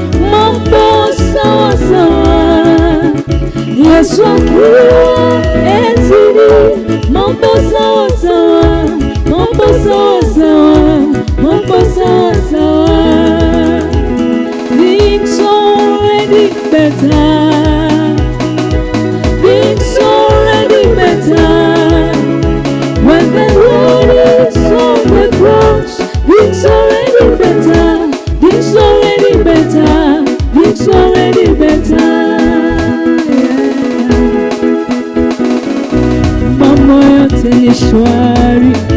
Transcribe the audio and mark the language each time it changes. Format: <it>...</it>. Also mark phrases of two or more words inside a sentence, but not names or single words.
<sw>Mambo sawa sawa. Yesu akiwa enzini. Mambo sawa sawa. Mambo sawa sawa. Mambo sawa sawa.</sw> <en>Things already better. Things already better. When the Lord is on the cross, things already better. Things already better. Things already better. Yeah.</en> <sw>Mambo yote ni shwari.</sw>